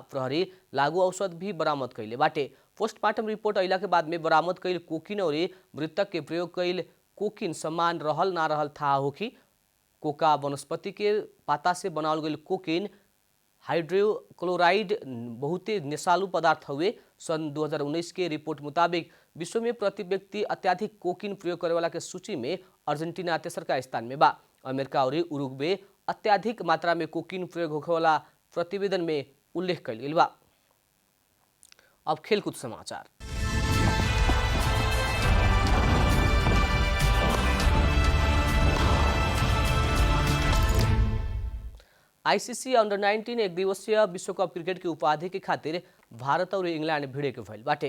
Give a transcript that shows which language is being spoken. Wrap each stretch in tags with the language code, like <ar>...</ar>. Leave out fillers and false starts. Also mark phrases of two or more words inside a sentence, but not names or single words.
<bho>प्रहरी लागू औषध भी बरामद कैले बाटे। पोस्टमार्टम रिपोर्ट अइला के बाद में बरामद कैल कोकीन और मृतक के प्रयोग कैल कोकीन समान रहल ना रहल था होखी। कोका वनस्पति के पाता से बनावल गईल कोकीन हाइड्रोक्लोराइड बहुते निशालु पदार्थ हुए। सन 2019 के रिपोर्ट मुताबिक विश्व में प्रति व्यक्ति अत्याधिक कोकीन प्रयोग करे वाला के सूची में अर्जेंटीना तेसरका स्थान में बा। अमेरिका और उरुग्वे अत्याधिक मात्रा में कोकीन प्रयोग होखे वाला प्रतिवेदन में उल्लेख कइल गेल बा। अब खेलकूद समाचार। आईसीसी अंडर 19 एक दिवसीय विश्व कप क्रिकेट की उपाधि के खातिर भारत और इंग्लैंड भिड़े के भइल बाटे।</bho>